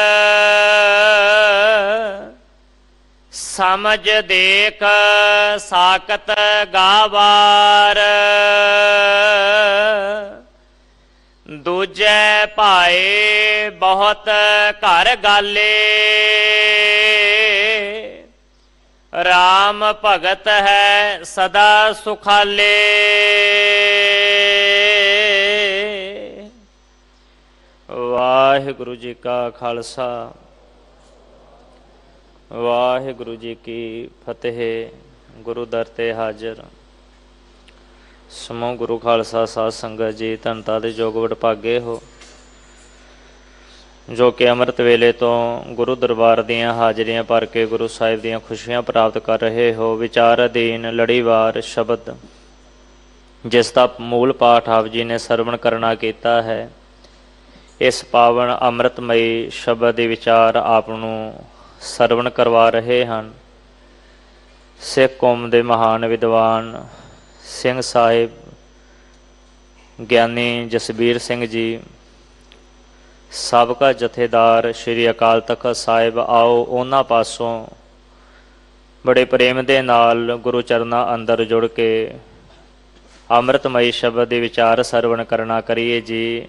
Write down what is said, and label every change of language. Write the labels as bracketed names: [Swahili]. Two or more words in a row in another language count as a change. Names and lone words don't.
[Punjabi] ਸਮਝ ਦੇਖ ਸਾਕਤ ਗਾਵਾਰ। ਦੂਜੇ ਭਾਏ ਬਹੁਤ ਘਰ ਗਾਲੇ ਰਾਮ ਭਗਤ ਹੈ ਸਦਾ ਸੁਖਾਲੇ। ਵਾਹਿਗੁਰੂ ਜੀ ਕਾ ਖਾਲਸਾ ਵਾਹਿਗੁਰੂ ਜੀ ਕੀ ਫਤਿਹ। ਗੁਰੂ ਦਰ ਤੇ ਹਾਜ਼ਰ ਸਮੂਹ ਗੁਰੂ ਖਾਲਸਾ ਸਾਧ ਸੰਗਤ ਜੀ ਧੰਨਤਾ ਦੇ ਜੋਗ ਵਡਭਾਗੇ ਹੋ ਜੋ ਕਿ ਅੰਮ੍ਰਿਤ ਵੇਲੇ ਤੋਂ ਗੁਰੂ ਦਰਬਾਰ ਦੀਆਂ ਹਾਜ਼ਰੀਆਂ ਭਰ ਕੇ ਗੁਰੂ ਸਾਹਿਬ ਦੀਆਂ ਖੁਸ਼ੀਆਂ ਪ੍ਰਾਪਤ ਕਰ ਰਹੇ ਹੋ। ਵਿਚਾਰ ਅਧੀਨ ਲੜੀਵਾਰ ਸ਼ਬਦ ਜਿਸਕਾ ਮੂਲ ਪਾਠ ਆਪ ਜੀ ਨੇ ਸਰਵਣ ਕਰਨਾ ਕੀਆ ਹੈ। ਇਸ ਪਾਵਨ ਅੰਮ੍ਰਿਤਮਈ ਸ਼ਬਦ ਦੇ ਵਿਚਾਰ ਆਪ ਨੂੰ ਸਰਵਣ ਕਰਵਾ ਰਹੇ ਹਨ। ਸਿੱਖ ਕੌਮ ਦੇ ਮਹਾਨ ਵਿਦਵਾਨ ਸਿੰਘ ਸਾਹਿਬ ਗਿਆਨੀ ਜਸਬੀਰ ਸਿੰਘ ਜੀ, ਸਾਬਕਾ ਜਥੇਦਾਰ ਸ਼੍ਰੀ ਅਕਾਲ ਤਖਤ ਸਾਹਿਬ, ਆਓ ਉਹਨਾਂ ਪਾਸੋਂ ਬੜੇ ਪ੍ਰੇਮ ਦੇ ਨਾਲ ਗੁਰੂ ਚਰਨਾਂ ਅੰਦਰ ਜੁੜ ਕੇ ਅੰਮ੍ਰਿਤਮਈ ਸ਼ਬਦ ਦੇ ਵਿਚਾਰ ਸਰਵਣ ਕਰਨਾ ਕਰੀਏ ਜੀ।